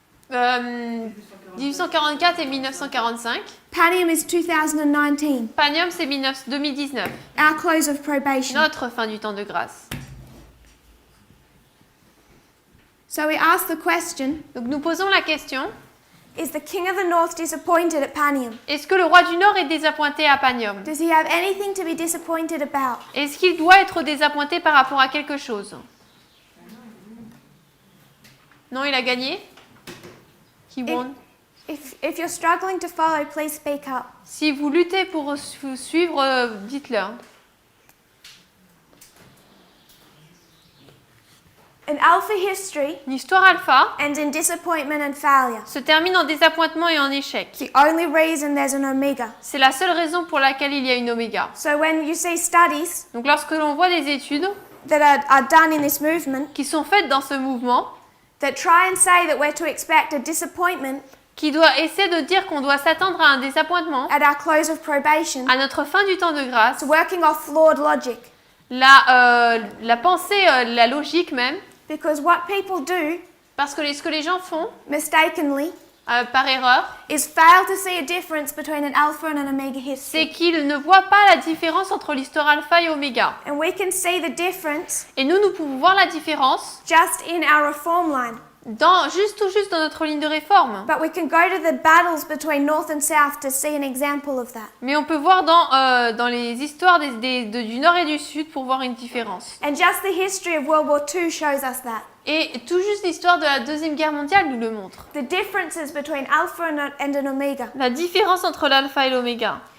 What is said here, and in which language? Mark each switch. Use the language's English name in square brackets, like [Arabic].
[French] 1844 et 1945. [English] Panium is 2019. [French] Panium, c'est 2019. [English] Our close of probation. [French] Notre fin du temps de grâce. [English] So we ask the question, [French] Donc nous posons la question, [English] is the king of the north disappointed at Panium? [French] est-ce que le roi du Nord est désappointé à Panium? [English] Does he have anything to be disappointed about? [French] Est-ce qu'il doit être désappointé par rapport à quelque chose? Non, il a gagné? [English] He won. If you're struggling to follow, please speak up. [French] Si vous luttez pour suivre, dites-le. [English] An alpha history [French] Une histoire alpha [English] ends in disappointment and failure. [French] se termine en désappointement et en échec. [English] The only reason there's an omega. [French] C'est la seule raison pour laquelle il y a une oméga. [English] So when you see studies [French] Donc lorsque l'on voit des études [English] that are done in this movement [French] qui sont faites dans ce mouvement, [English] that try and say that we're to expect a disappointment [French] qui doit essayer de dire qu'on doit s'attendre à un désappointement, [English] at our close of probation, [French] à notre fin du temps de grâce, [English] it's working off flawed logic. [French] la pensée, la logique même, [English] Because what people do, [French] parce que ce que les gens font, [English] mistakenly, [French] par erreur, [English] is fail to see a difference between an alpha and an omega [French] c'est [English] history. [French] qu'ils ne voient pas la différence entre l'histoire alpha et oméga. [English] And we can see the difference [French] Et nous pouvons voir la différence [English] just in our reform line. [French] tout juste dans notre ligne de réforme. [English] But we can go to the battles between North and South to see an example of that. [French] Mais on peut voir dans les histoires du Nord et du Sud pour voir une différence. [English] And just the history of World War II shows us that. [French] Et tout juste l'histoire de la Deuxième Guerre mondiale nous le montre. [English] The differences between alpha and an omega. [French] La différence entre l'alpha et l'oméga.